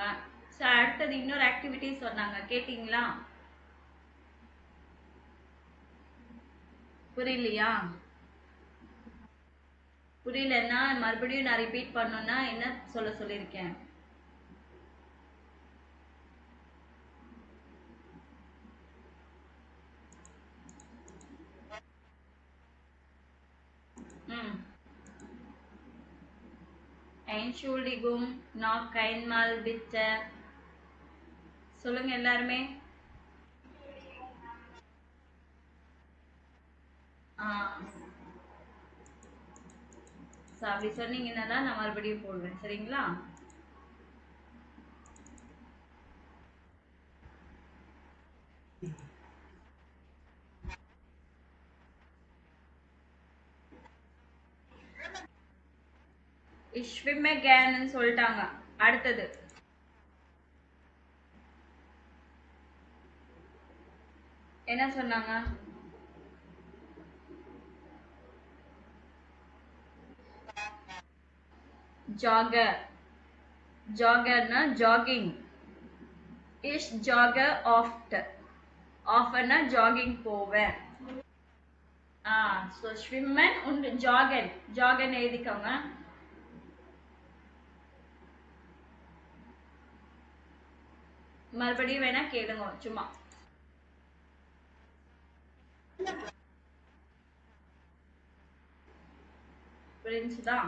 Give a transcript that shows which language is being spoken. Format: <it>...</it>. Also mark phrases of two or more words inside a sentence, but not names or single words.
<ta>ஸோ அடுத்தது இன்னொரு ஆக்டிவிட்டி சொன்னாங்க, கேட்டிங்களா? புரியலையா? புரியலன்னா மறுபடியும் நான் ரிப்பீட் பண்ணோன்னா என்ன சொல்ல சொல்லியிருக்கேன்?</ta> <de>Entschuldigung, noch einmal bitte.</de> <ta>சொல்லுங்க எல்லாருமே. அப்படி சொன்னீங்கன்னா தான் நான் மறுபடியும் போடுவேன் சரிங்களா.</ta> <de>schwimme gerne சொல்லிட்டாங்க.</de> <ta>அடுத்தது என்ன சொன்னாங்க?</ta> <de>jogger. joggerனா jogging. ich jogge oft.</de> <en>oftenனா jogging</en> <ta>போவேன்.</ta> <de>so schwimmen und joggen.</de> <ta>joggen எழுதிக்கோங்க. மறுபடியும் வேணா கேளுங்க சும்மா. புரிஞ்சுதான்?</ta>